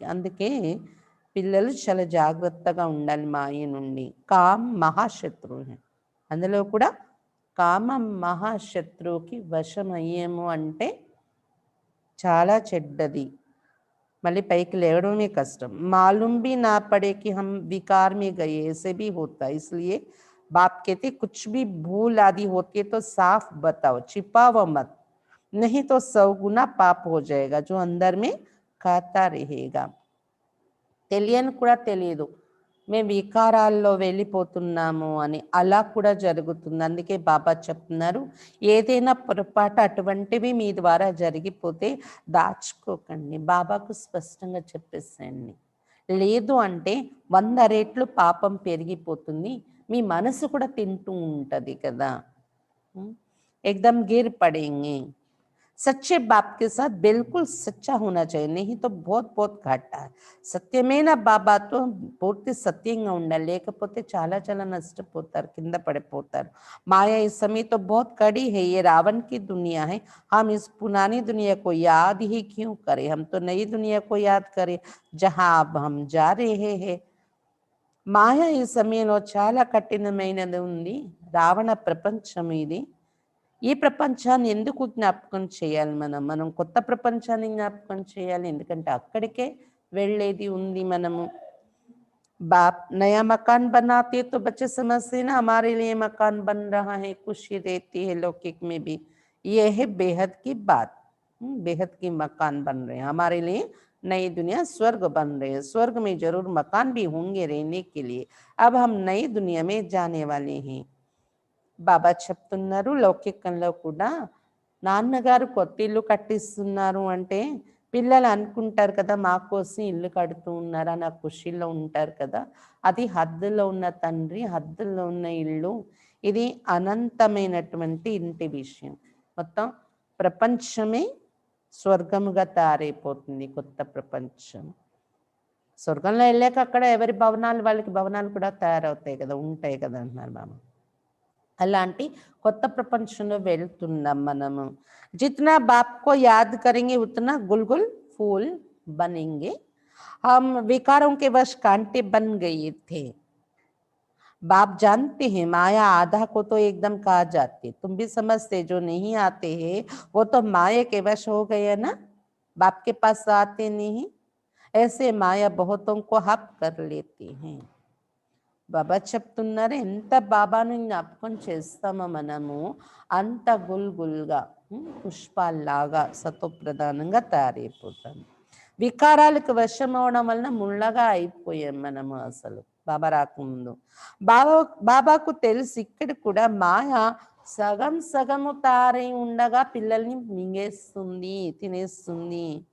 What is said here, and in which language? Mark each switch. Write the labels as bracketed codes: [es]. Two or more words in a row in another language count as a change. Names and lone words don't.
[te] అందుకే పిల్లలు చాలా జాగ్రత్తగా ఉండాలి మాయ నుండి. కామ్ మహాశత్రువు. అందులో కూడా కామ మహాశత్రువుకి వశం అయ్యాము అంటే చాలా చెడ్డది. మళ్ళీ పైకి లేవడమే కష్టం. [hi] मालूम भी ना पड़े कि हम विकार में गए, ऐसे भी होता है। इसलिए बाप कहते कुछ भी भूल आदि होती है तो साफ बताओ, छिपाओ मत, नहीं तो 100 गुना पाप हो जाएगा जो अंदर में खाता रहेगा. [te] తెలియని కూడా తెలియదు మేము వికారాల్లో వెళ్ళిపోతున్నాము అని, అలా కూడా జరుగుతుంది. అందుకే బాబా చెప్తున్నారు ఏదైనా పొరపాటు అటువంటివి మీ ద్వారా జరిగిపోతే దాచుకోకండి, బాబాకు స్పష్టంగా చెప్పేసేయండి. లేదు అంటే 100 రెట్లు పాపం పెరిగిపోతుంది, మీ మనసు కూడా తింటూ ఉంటుంది కదా. [hi] एकदम गिर पड़ेंगे. सच्चे बाप के साथ बिल्कुल सच्चा होना चाहिए, नहीं तो बहुत बहुत घाटा है. [te] సత్యమైన బాబాతో పూర్తి సత్యంగా ఉండాలి, లేకపోతే చాలా చాలా నష్టపోతారు, కింద పడిపోతారు. [hi] माया इस समय तो बहुत कड़ी है, ये रावण की दुनिया है. हम इस पुरानी दुनिया को याद ही क्यों करें, हम तो नई दुनिया को याद करें जहां अब हम जा रहे हैं. [te] మాయ ఈ సమయంలో చాలా కఠినమైనది ఉంది. రావణ ప్రపంచం ఇది. ఈ ప్రపంచాన్ని ఎందుకు జ్ఞాపకం చేయాలి మనం కొత్త ప్రపంచాన్ని జ్ఞాపకం చేయాలి, ఎందుకంటే అక్కడికే వెళ్ళేది ఉంది మనము. [hi] बाप नया मकान बनाते तो बच्चे समझते ना हमारे लिए मकान बन रहा है, खुशी रहती है लौकिक में भी. ये है बेहद की बात. बेहद की मकान बन रहे हैं हमारे लिए, नई दुनिया स्वर्ग बन रहे हैं. स्वर्ग में जरूर मकान भी होंगे रहने के लिए. अब हम नई दुनिया में जाने वाले हैं. [te] బాబా చెప్తున్నారు లౌకికంలో కూడా నాన్నగారు కొత్త ఇల్లు కట్టిస్తున్నారు అంటే పిల్లలు అనుకుంటారు కదా మా కోసం ఇల్లు కడుతూ ఉన్నారా, నా ఖుషీలో ఉంటారు కదా. అది హద్దులో ఉన్న తండ్రి, హద్దులో ఉన్న ఇల్లు. ఇది అనంతమైనటువంటి ఇంటి విషయం. మొత్తం ప్రపంచమే స్వర్గముగా తయారైపోతుంది, కొత్త ప్రపంచం. స్వర్గంలో వెళ్ళాక అక్కడ ఎవరి భవనాలు వాళ్ళకి భవనాలు కూడా తయారవుతాయి కదా, ఉంటాయి కదా అంటున్నారు బాబా. అలాంటి కొత్త ప్రపంచంలో వెళ్తున్నాం మనము. [hi] जितना बाप को याद करेंगे उतना गुलगुल फूल बनेंगे. हम विकारों के वश कांटे बन गए थे. बाप जानते हैं माया आधा को तो एकदम कहा जाते, तुम भी समझते जो नहीं आते हैं वो तो माया के वश हो गए ना, बाप के पास आते नहीं. ऐसे माया बहुतों को हप कर लेती हैं. [te] బాబా చెప్తున్నారు ఎంత బాబాను జ్ఞాపకం చేస్తామో మనము అంత గుల్గుల్గా పుష్పాల్లాగా సతోప్రధానంగా తయారైపోతాం. వికారాలకు వశం అవడం వలన ముళ్ళగా అయిపోయాం మనము. అసలు బాబా రాకముందు బాబాకు తెలుసు ఇక్కడ కూడా మాయ సగం సగము తయారై ఉండగా పిల్లల్ని మింగేస్తుంది, తినేస్తుంది.